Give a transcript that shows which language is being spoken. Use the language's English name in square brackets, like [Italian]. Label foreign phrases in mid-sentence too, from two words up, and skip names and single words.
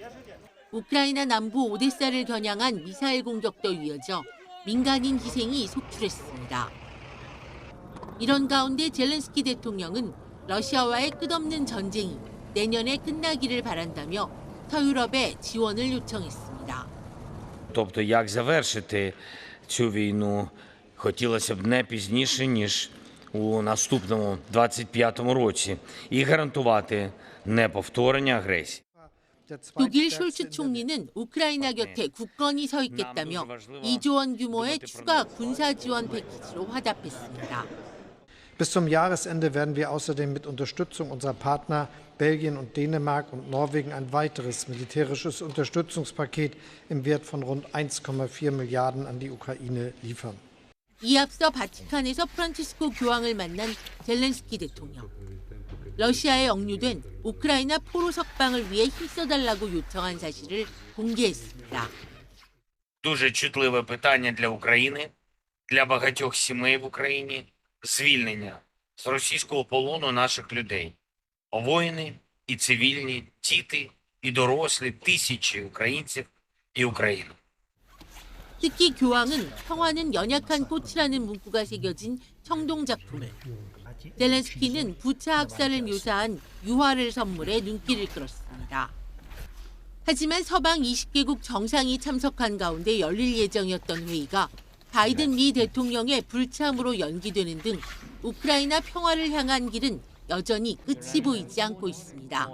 [Korean] 우크라이나 남부 오데사를 겨냥한 미사일 공격도 이어져 민간인 희생이 속출했습니다. 이런 가운데 젤렌스키 대통령은 러시아와의 끝없는 전쟁이 내년에 끝나기를 바란다며 서유럽에 지원을 요청했습니다. [Ukrainian] Тобто, як завершити цю війну, хотілося б не пізніше, ніж у наступному 25-му році, і гарантувати неповторення агресії. [Korean] 독일 숄츠 총리는 우크라이나 곁에 굳건히 서 있겠다며 2조 원 규모의 추가 군사 지원 패키지로 화답했습니다. [German] Bis zum Jahresende werden wir außerdem mit Unterstützung unserer Partner Belgien und Dänemark und Norwegen ein weiteres militärisches Unterstützungspaket im Wert von rund 1,4 Milliarden an die Ukraine liefern. [Korean] 이 앞서 바티칸에서 프란치스코 교황을 만난 젤렌스키 대통령. 러시아에 억류된 우크라이나 포로 석방을 위해 힘써달라고 요청한 사실을 공개했습니다. [Ukrainian] Дуже чутливе питання для України. для багатьох сімей в Україні звільнення з російського полону наших людей. Воїни і цивільні, діти і дорослі, тисячі українців і Україну. [Korean] 특히 교황은 평화는 연약한 꽃이라는 문구가 새겨진 청동 작품을, 젤렌스키는 부차 학살을 묘사한 유화를 선물해 눈길을 끌었습니다. 하지만 서방 20개국 정상이 참석한 가운데 열릴 예정이었던 회의가 바이든 미 대통령의 불참으로 연기되는 등 우크라이나 평화를 향한 길은 여전히 끝이 보이지 않고 있습니다.